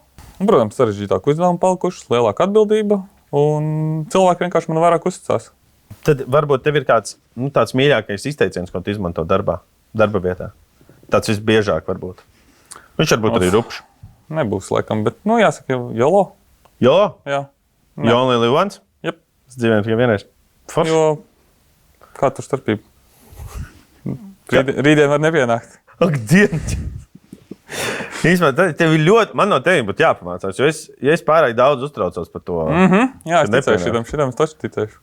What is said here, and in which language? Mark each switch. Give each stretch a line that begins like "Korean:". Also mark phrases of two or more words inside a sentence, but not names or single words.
Latvian: Un, protams, sarežģītāk uzdevumi palikušas, lielāka atbildība, un cilvēki vienkārši man vairāk uzticās. Tad varbūt tev ir kāds tāds mīļākais izteiciens, ko tu izmanto darba vietā. Tāds visbiežāk varbūt. Viņš varbūt arī rupšs. Nebūs, laikam, bet, jāsaka, jolo. Jolo? Jā.
English: You only live once?
Latvian: Jep. Es dzīvēju tikai vienreiz. Forši. Jo, kā tur starpība? Rītdien var nepienākt. Ak, Dievs! Īstenībā, tev ir ļoti, man no teviem būtu jāpamācās, jo es pārāk daudz uztraucos par to. Jā, es ticēšu šitam, es taču ticēšu.